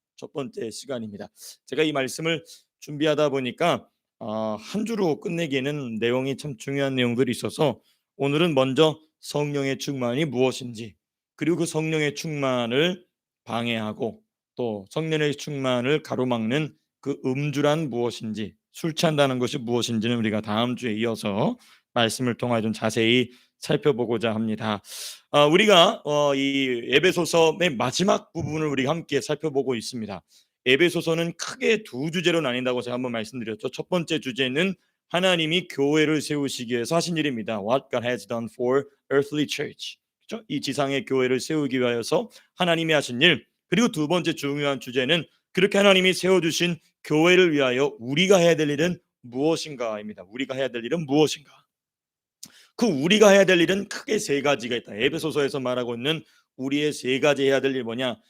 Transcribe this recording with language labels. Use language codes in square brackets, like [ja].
[ko] 첫 번째 시간입니다. 제가 이 말씀을 준비하다 보니까 한 주로 끝내기에는 내용이 참 중요한 내용들이 있어서 오늘은 먼저 성령의 충만이 무엇인지, 그리고 그 성령의 충만을 방해하고 또 성령의 충만을 가로막는 그 음주란 무엇인지, 술 취한다는 것이 무엇인지는 우리가 다음 주에 이어서 말씀을 통해 좀 자세히 살펴보고자 합니다. 우리가 이 에베소서의 마지막 부분을 우리가 함께 살펴보고 있습니다. 에베소서는 크게 두 주제로 나뉜다고 제가 한번 말씀드렸죠. 첫 번째 주제는 하나님이 교회를 세우시기 위해서 하신 일입니다. [en] What God has done for earthly church. [ko] 그렇죠? 이 지상의 교회를 세우기 위하여서 하나님이 하신 일. 그리고 두 번째 중요한 주제는 그렇게 하나님이 세워주신 교회를 위하여 우리가 해야 될 일은 무엇인가입니다. 우리가 해야 될 일은 무엇인가. 그 우리가 해야 될 일은 크게 세 가지가 있다. 에베소서에서 말하고 있는 우리의 세 가지 해야 될 일 뭐냐?